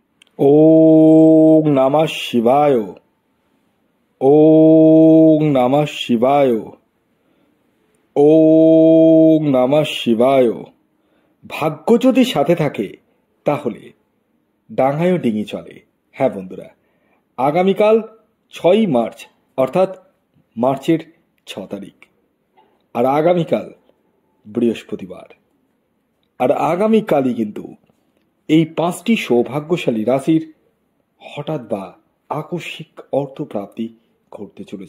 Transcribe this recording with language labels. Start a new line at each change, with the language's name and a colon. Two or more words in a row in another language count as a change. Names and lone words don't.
Sanskrit: ওং নমঃ শিবায়। ওং নমঃ শিবায়। ওং নমঃ শিবায়।
Bangla: ভাগ্য যদি সাথে থাকে তাহলে ডাঙায়ও ডিঙি চলে। হ্যাঁ বন্ধুরা, আগামীকাল 6ই মার্চ অর্থাৎ মার্চের 6 তারিখ, আর আগামীকাল বৃহস্পতিবার, আর আগামীকালই কিন্তু এই 5টি সৌভাগ্যশালী রাশির হঠাৎ বা আকস্মিক অর্থপ্রাপ্তি ঘটতে চলেছে।